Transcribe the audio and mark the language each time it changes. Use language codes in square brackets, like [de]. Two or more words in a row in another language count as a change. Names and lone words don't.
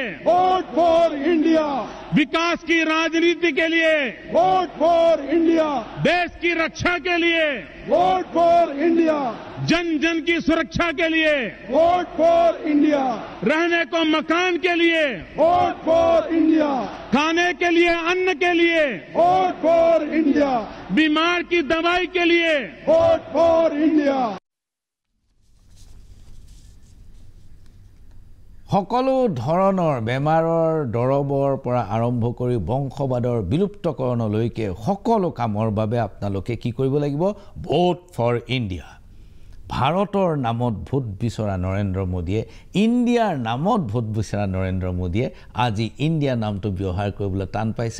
[en] vote for India [hi] विकास की राजनीति के लिए [en] vote for India [hi] देश की रक्षा के लिए [en] vote for India [hi] जन जन की सुरक्षा के लिए [en] vote for India [hi] रहने को मकान के लिए [en] vote for India [hi] खाने के लिए अन्न के लिए [en] vote for India [hi] बीमार की दवाई के लिए [en] vote for India [as] সকলো ধৰণৰ বেমাৰৰ দৰবৰ পৰা আৰম্ভ কৰি বংশবাদৰ বিলুপ্তকৰণলৈকে সকলো কামৰ বাবে আপোনালোকে কি কৰিব লাগিব [en] vote for India [as] ভাৰতৰ নামত ভোট বিচৰা নৰেন্দ্ৰ মোদীয়ে ইণ্ডিয়াৰ নামত ভোট বিচৰা নৰেন্দ্ৰ মোদীয়ে আজি ইণ্ডিয়া নামটো ব্যৱহাৰ কৰিবলৈ টান পাইছে